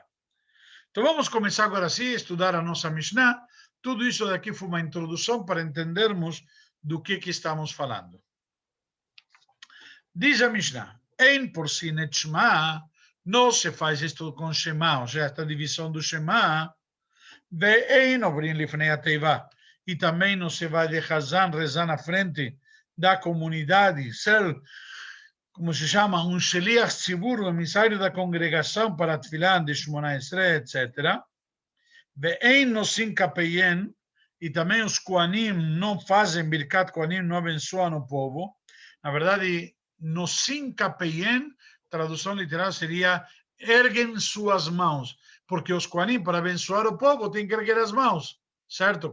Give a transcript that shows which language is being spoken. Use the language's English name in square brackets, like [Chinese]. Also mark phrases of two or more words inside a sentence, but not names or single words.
[Portuguese] Então vamos começar agora sim a estudar a nossa Mishnah. Tudo isso daqui foi uma introdução para entendermos do que estamos falando. Diz a Mishnah, [Hebrew] אין פורסין את שמע, [Portuguese] não se faz isto com Shema, ou seja, esta divisão do Shema, [Hebrew] ואין עוברים לפני התיבה, [Portuguese] e também não se vai de Hazan rezar na frente da comunidade, ser, como se chama, um [Hebrew] שליח ציבור, [Portuguese] um emissário da congregação para a tefilá de Shmona Esrei, etc. [Hebrew] ואין נושאים כפיהם, [Portuguese] e também os koanim não fazem [Hebrew] ברכת כהנים, [Portuguese] não abençoam o povo. Na verdade, [Hebrew] נושאים כפיהם, [Portuguese] tradução literal seria erguem suas mãos, porque os koanim, para abençoar o povo, têm que erguer as mãos, certo?